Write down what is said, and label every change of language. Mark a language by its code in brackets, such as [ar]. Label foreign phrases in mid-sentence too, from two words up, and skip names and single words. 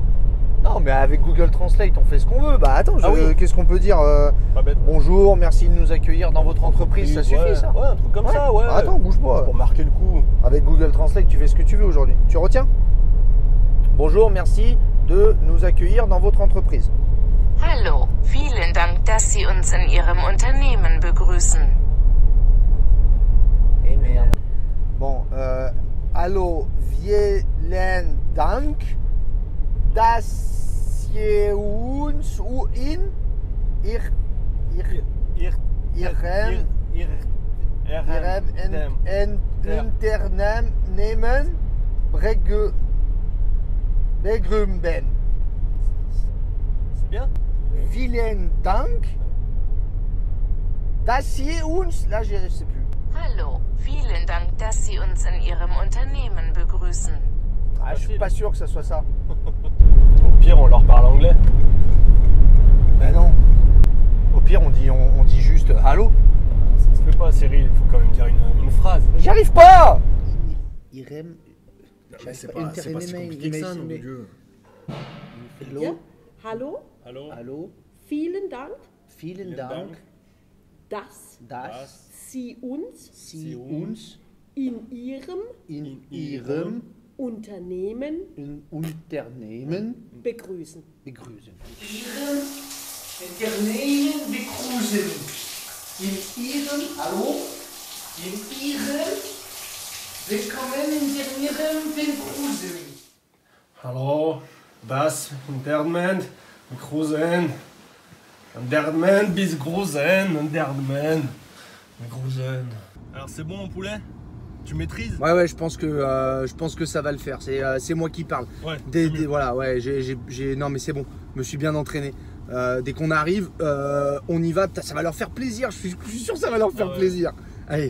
[fr] Non, mais avec Google Translate, on fait ce qu'on veut. Bah attends, oui. qu'est-ce qu'on peut dire Pas bête. Bonjour, merci de nous accueillir dans votre entreprise, ça suffit ça. Ouais, un truc comme ça, ouais. Bah, attends, bouge pas. Pour marquer le coup. Avec Google Translate, tu fais ce que tu veux aujourd'hui. Tu retiens? Bonjour, merci de nous accueillir dans votre entreprise. [de] Hallo, vielen Dank, dass Sie uns in Ihrem Unternehmen begrüßen. [fr] Eh merde. Bon, [de] hallo, vielen Dank, dass ihr uns in Ihrem Unternehmen begrüßen. [fr] C'est bien? [de] Vielen Dank, dass ihr uns... [fr] Là, je sais plus. [de] Hallo, vielen Dank, dass Sie uns in Ihrem Unternehmen begrüßen. [fr] Ah, je suis pas sûr que ça soit ça. Au pire, on leur parle anglais. Ben non. Au pire, on dit juste allô. Ça se fait pas, Cyril, il faut quand même dire une phrase. J'y arrive pas. Irem. C'est pas si compliqué que ça, nom de Dieu. [de] Hallo, Hallo, vielen Dank, vielen Dank, dass dass Sie uns Sie uns in Ihrem in Ihrem Unternehmen Unternehmen begrüßen. begrüßen. Unternehmen begrüßen. In Ihrem, hallo? In Ihrem, willkommen in Ihrem begrüßen. Hallo, das Unternehmen begrüßen. Unternehmen begrüßen. Unternehmen begrüßen. [fr] Alors c'est bon, mon poulet? Tu maîtrises? Ouais, je pense que ça va le faire. C'est moi qui parle. Ouais. Voilà, ouais, non mais c'est bon. Je me suis bien entraîné. Dès qu'on arrive, on y va. Putain, ça va leur faire plaisir. Je suis sûr que ça va leur faire plaisir. Allez.